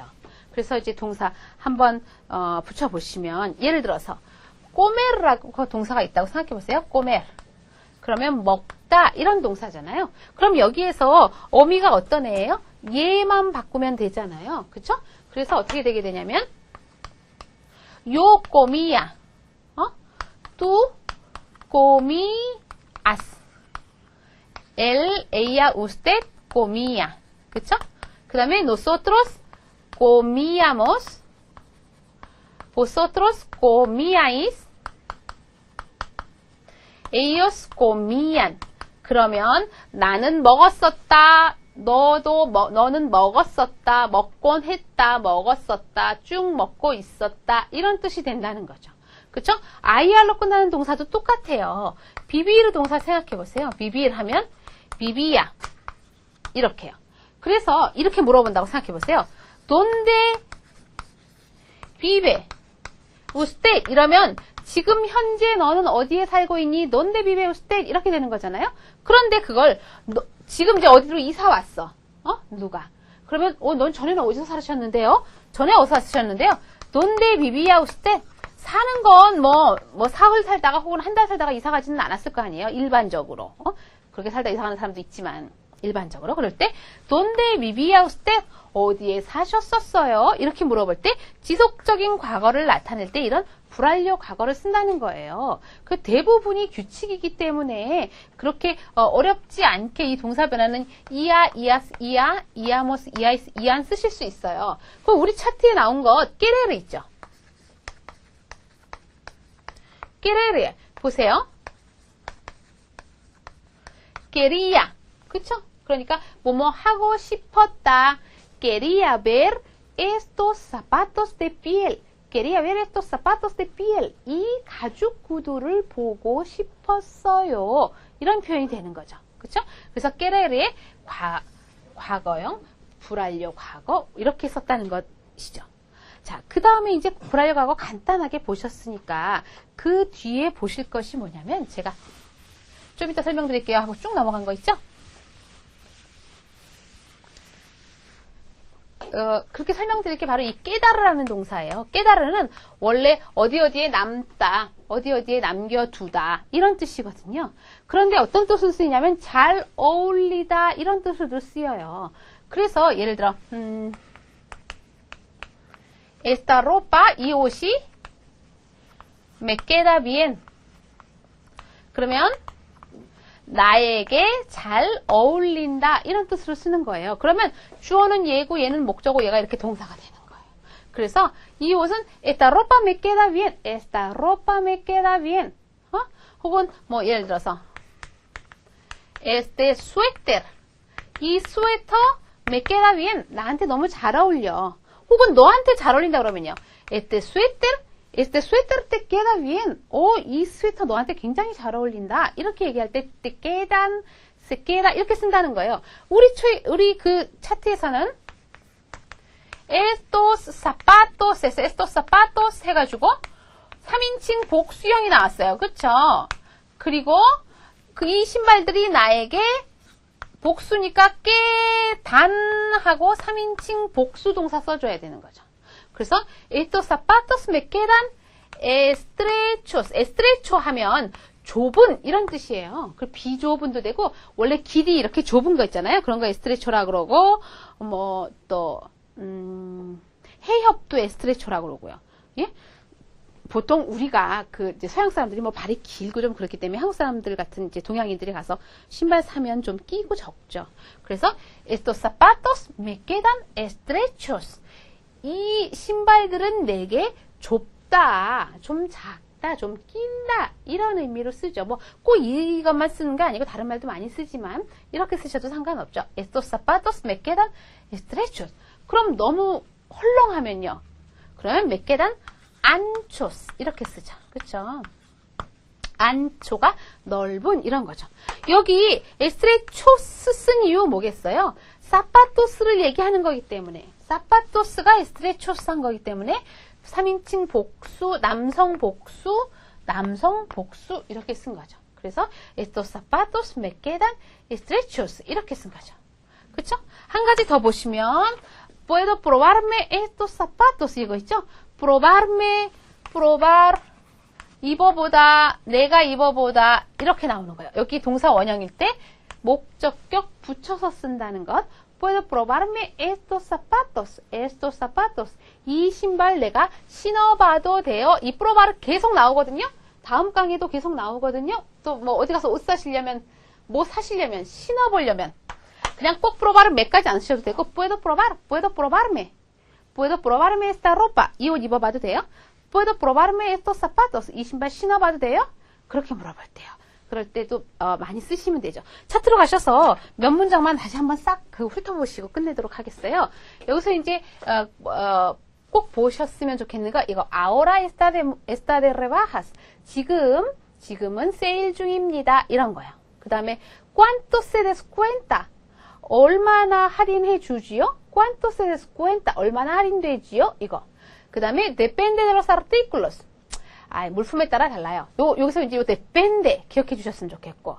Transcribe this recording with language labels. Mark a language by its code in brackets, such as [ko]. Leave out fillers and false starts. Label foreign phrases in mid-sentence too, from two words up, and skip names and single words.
[ko] 그래서 이제 동사 한번 붙여보시면 예를 들어서 꼬메르라고 동사가 있다고 생각해 보세요. 꼬메르. 그러면 먹다 이런 동사잖아요. 그럼 여기에서 어미가 어떤 애예요? 얘만 바꾸면 되잖아요. 그쵸? 그래서 어떻게 되게 되냐면 [es] yo comía. tú comías. ella, usted comía. [ko] 그쵸? 그 다음에 [es] nosotros comíamos. vosotros comíais. ellos comían. [ko] 그러면 나는 먹었었다. 너는 먹었었다. 먹곤 했다. 먹었었다. 쭉 먹고 있었다. 이런 뜻이 된다는 거죠. 그쵸? IR로 끝나는 동사도 똑같아요. 비비르 동사 생각해 보세요. 비비르 하면 비비야. 이렇게요. 그래서 이렇게 물어본다고 생각해 보세요. [es] ¿Dónde vive usted? [ko] 이러면 지금 현재 너는 어디에 살고 있니? [es] ¿Dónde vive usted? [ko] 이렇게 되는 거잖아요. 그런데 그걸 지금 이제 어디로 이사 왔어? 누가? 그러면 넌 전에는 어디서 사셨는데요? 전에 어디서 사셨는데요? [es] ¿Dónde vivía usted? [ko] 사는 건 뭐 사흘 살다가 혹은 한 달 살다가 이사 가지는 않았을 거 아니에요? 일반적으로. 그렇게 살다 이사 가는 사람도 있지만 일반적으로. 그럴 때 [es] ¿Dónde vivía usted? [ko] 어디에 사셨었어요? 이렇게 물어볼 때 지속적인 과거를 나타낼 때 이런 불완료 과거를 쓴다는 거예요. 그 대부분이 규칙이기 때문에 그렇게 어렵지 않게 이 동사 변화는 [es] ía, ías, ía, íamos, íais, ían [ko] 쓰실 수 있어요. 그럼 우리 차트에 나온 것 깨레르 있죠? 깨레르 보세요. [es] quería. 그쵸? [ko] 그러니까 뭐뭐 하고 싶었다. quería ver estos zapatos de piel. [es] quería ver estos zapatos de piel. [ko] 이 가죽 구두를 보고 싶었어요. 이런 표현이 되는 거죠. 그쵸? 그래서 [es] querer의 [ko] 과거형, 불완료 과거 이렇게 썼다는 것이죠. 자, 그 다음에 이제 불완료 과거 간단하게 보셨으니까 그 뒤에 보실 것이 뭐냐면 제가 좀 이따 설명드릴게요 하고 쭉 넘어간 거 있죠? 그렇게 설명드릴 게 바로 이 깨달으라는 동사예요. 깨달으는 원래 어디에 남다, 어디에 남겨두다 이런 뜻이거든요. 그런데 어떤 뜻으로 쓰이냐면 잘 어울리다 이런 뜻으로 쓰여요. 그래서 예를 들어 [es] esta ropa, [ko] 이 옷이 [es] me queda bien. [ko] 그러면 나에게 잘 어울린다 이런 뜻으로 쓰는 거예요. 그러면 주어는 얘고 얘는 목적어 얘가 이렇게 동사가 되는 거예요. 그래서 이 옷은 [es] esta ropa me queda bien. esta ropa me queda bien. [ko] 혹은 뭐 예를 들어서 [es] este suéter. [ko] 이 스웨터 [es] me queda bien. [ko] 나한테 너무 잘 어울려. 혹은 너한테 잘 어울린다 그러면요. [es] este suéter te queda bien. [ko] 이 스웨터 너한테 굉장히 잘 어울린다. 이렇게 얘기할 때 [es] te quedan, se queda [ko] 이렇게 쓴다는 거예요. 우리 그 차트에서는 [es] estos zapatos [ko] 해가지고 3인칭 복수형이 나왔어요. 그쵸? 그리고 이 신발들이 나에게 복수니까 깨단하고 3인칭 복수 동사 써줘야 되는 거죠. 그래서 [es] estos zapatos me quedan estrechos. [ko] estrecho 하면 좁은 이런 뜻이에요. 그 비좁은도 되고 원래 길이 이렇게 좁은 거 있잖아요. 그런 거 estrechora 그러고 뭐 또 해협도 estrechora 그러고요. 예? 보통 우리가 이제 서양 사람들이 뭐 발이 길고 좀 그렇기 때문에 한국 사람들 같은 이제 동양인들이 가서 신발 사면 좀 끼고 적죠. [es] 그래서 estos zapatos me quedan estrechos. [ko] 이 신발들은 내게 좁다, 좀 작다, 좀 낀다 이런 의미로 쓰죠. 뭐 꼭 이것만 쓰는 게 아니고 다른 말도 많이 쓰지만 이렇게 쓰셔도 상관없죠. [es] estos zapatos me quedan estrechos. [ko] 그럼 너무 헐렁하면요. 그러면 [es] me quedan anchos [ko] 이렇게 쓰죠. 그렇죠? 안초가 넓은 이런 거죠. 여기 estrechos 쓴 이유 뭐겠어요? 사파토스를 얘기하는 거기 때문에 사파토스가 estrechos한 거기 때문에 3인칭 복수, 남성 복수 이렇게 쓴 거죠. 그래서 [es] estos zapatos me quedan estrechos [ko] 이렇게 쓴 거죠. 그렇죠? 한 가지 더 보시면 [es] puedo probarme estos zapatos [ko] 이거 있죠? probarme, probar 입어보다, 내가 입어보다 이렇게 나오는 거예요. 여기 동사 원형일 때 목적격 붙여서 쓴다는 것. [es] puedo probarme estos zapatos. [ko] 이 신발 내가 신어봐도 돼요. 이 probar 계속 나오거든요. 다음 강의도 계속 나오거든요. 또 뭐 어디 가서 옷 사시려면, 뭐 사시려면, 신어보려면 그냥 꼭 probar은 몇까지 안 쓰셔도 되고 [es] puedo probarme esta ropa. [ko] 이 옷 입어봐도 돼요. [es] puedo probarme estos zapatos. [ko] 이 신발 신어봐도 돼요. 그렇게 물어볼 때요. 그럴 때도 많이 쓰시면 되죠. 차트로 가셔서 몇 문장만 다시 한번 싹 훑어보시고 끝내도록 하겠어요. 여기서 이제 꼭 보셨으면 좋겠는 거 이거 [es] ahora está de rebajas. [ko] 지금은 세일 중입니다. 이런 거요. 그 다음에 [es] cuánto se descuenta. [ko] 얼마나 할인해 주지요? [es] cuánto se descuenta. [ko] 얼마나 할인되지요? 이거. 그 다음에 [es] depende de los artículos. [ko] 물품에 따라 달라요. 여기서 이제 depende 기억해 주셨으면 좋겠고.